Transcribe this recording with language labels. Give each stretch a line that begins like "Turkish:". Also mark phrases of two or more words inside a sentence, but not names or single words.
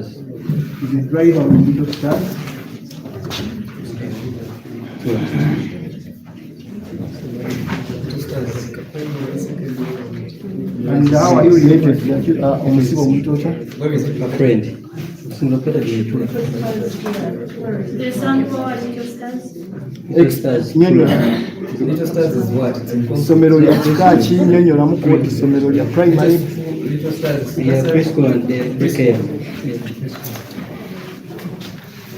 English: Is a driver with Little Stars? And how are you related to Omusibo Mutocha? A friend. Singapore Little Stars. Little Stars is what?
Ganda: Isomero lya kikaaki nnyonnyola koti isomero
English: lya primary. Little Stars. Yeah, preschool and daycare.